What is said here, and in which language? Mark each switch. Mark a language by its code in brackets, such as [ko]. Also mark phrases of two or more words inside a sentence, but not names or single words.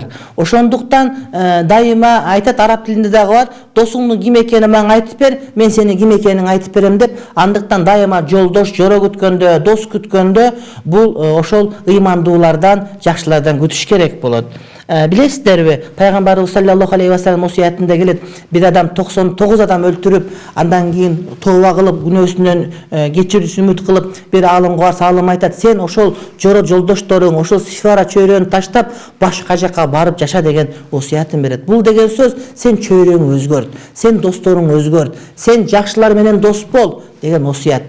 [ky] Ошондуктан дайыма айтат, араб тилинде дагы бар, досуңдун ким экенин мага айтып бер, мен сени ким экениңди айтып берем деп. Андыктан дайыма жолдош, жоро күткөндө, дос күткөндө бул ошол ыймандуулардан, жакшылардан күтүш керек болот. Билесиздерби, пайгамбарыбыз [ar] صلى الله عليه وسلم [ky] осуятында келет, бир адам 99 адам өлтүрүп, андан кийин тооба кылып, күнөөсүнөн кечирүүсүн үмүт кылып, бир алымга барса, алым айтат: сен ошол жоро жолдошторуң, ошол сифара чөйрөнү таштап, башка жака барып жаша деген осуятын берет. Бул деген сөз: сен чөйрөңү өзгөрт, сен досторуңду өзгөрт, сен жакшылар менен дос бол деген осуят.